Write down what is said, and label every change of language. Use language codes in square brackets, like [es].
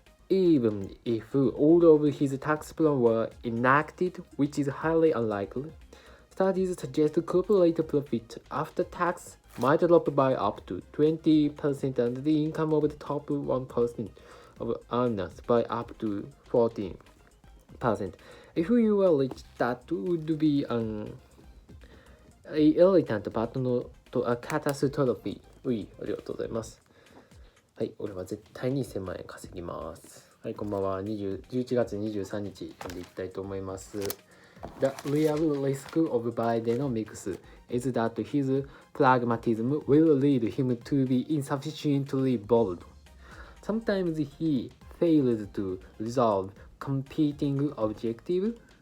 [en] Even if all of his tax plans were enacted, which is highly unlikely, studies suggest corporate profit after tax might drop by up to 20% and the income of the top 1% of earners by up to 14%. If you were rich, that would be an irritant but not a catastrophe. [ja] ありがとうございます。はい、俺は絶対に1000万円稼ぎます。はい、こんばんは。 11月23日読んでいきたいと思います。 [en] The real risk of Bidenomics is that his pragmatism will lead him to be insufficiently bold. Sometimes he fails to resolve competing objectives.